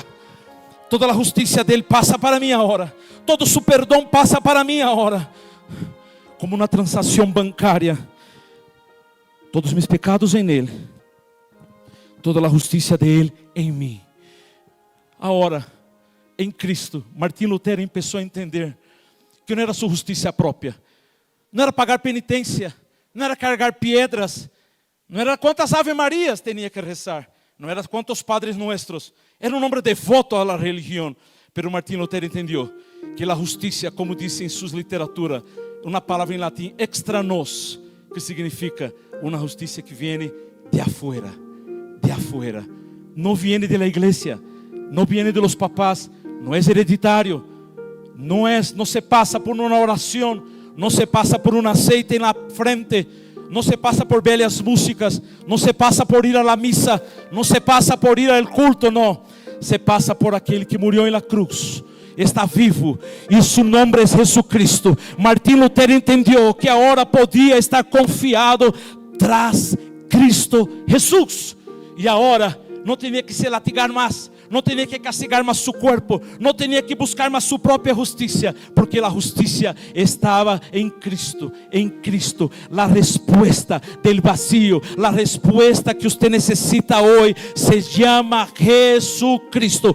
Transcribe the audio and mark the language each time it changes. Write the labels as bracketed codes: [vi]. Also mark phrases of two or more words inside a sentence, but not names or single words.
[es] Toda la justicia de Él pasa para mí ahora, todo su perdón pasa para mí ahora, como una transacción bancaria. Todos mis pecados en Él, toda la justicia de Él en mí. [pt] Ahora, em Cristo, Martín Lutero começou a entender que não era sua justiça própria, não era pagar penitência, não era carregar pedras, não era quantas Ave Marias tinha que rezar, não era quantos Padres Nuestros, era um homem devoto à religião. Pero Martín Lutero entendeu que a justiça, como disse em sua literatura, uma palavra em latim, [la] extra nos, [pt] que significa uma justiça que vem de afuera, não vem da igreja, não vem [es] de los papás, [pt] não é hereditário, não se passa por uma oração, não se passa por um aceite na frente, não se passa por belas músicas, não se passa por ir [es] a la misa, [pt] não se passa por ir ao culto, não, se passa por aquele que morreu em [es] la cruz, [pt] está vivo e seu nome é Jesucristo. Martín Lutero entendeu que agora podia estar confiado tras Cristo Jesús, e agora não tinha que se latigar mais, [es] no tenía que castigar más su cuerpo, no tenía que buscar más su propia justicia, porque la justicia estaba en Cristo. En Cristo, la respuesta del vacío, la respuesta que usted necesita hoy se llama Jesucristo.